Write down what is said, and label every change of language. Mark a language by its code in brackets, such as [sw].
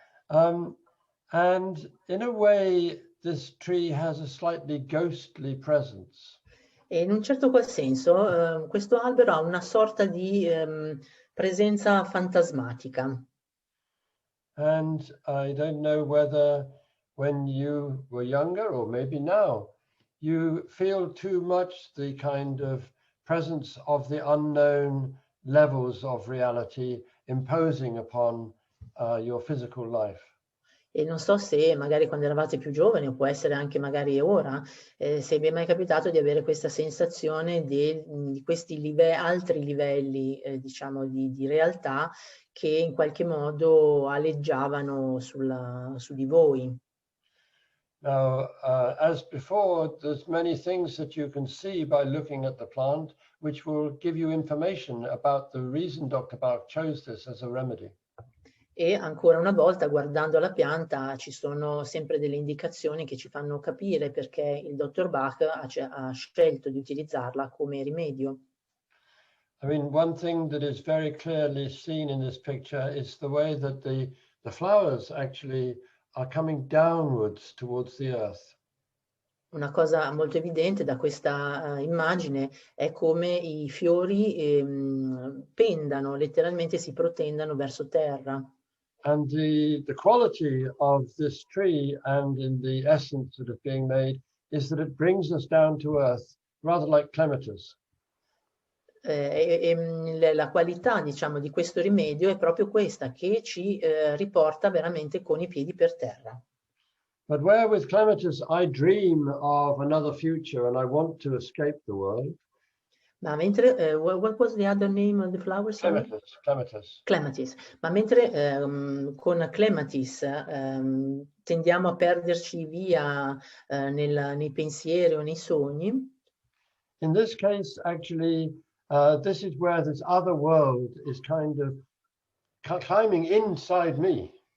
[en] And in a way, this tree has a slightly ghostly presence. [it] E in un certo qual senso questo albero ha una sorta di presenza fantasmatica. [en] And I don't know whether when you were younger or maybe now, you feel too much the kind of presence of the unknown levels of reality imposing upon your physical life. [it] E non so se magari quando eravate più giovani, o può essere anche magari ora, se vi è mai capitato di avere questa sensazione di questi altri livelli, diciamo, di realtà che in qualche modo aleggiavano su di voi. [en] Now, as before, there's many things that you can see by looking at the plant, which will give you information about the reason Dr. Bach chose this as a remedy. [it] E ancora una volta, guardando la pianta, ci sono sempre delle indicazioni che ci fanno capire perché il dottor Bach ha scelto di utilizzarla come rimedio. [en] I mean, one thing that is very clearly seen in this picture is the way that the the flowers actually are coming downwards towards the earth. [it] Una cosa molto evidente da questa immagine è come i fiori pendano, letteralmente si protendano verso terra. [en] And the quality of this tree and in the essence that is being made is that it brings us down to earth, rather like clematis. [it] La qualità, diciamo, di questo rimedio è proprio questa, che ci riporta veramente con i piedi per terra. [en] But where with clematis I dream of another future and I want to escape the world. [it] Ma mentre, [en] what was the other name of the flower? Clematis, clematis. Clematis. [it] Ma mentre con clematis tendiamo a perderci via nei pensieri o nei sogni, [en] in this case, actually, this is where this other world is kind of climbing inside me.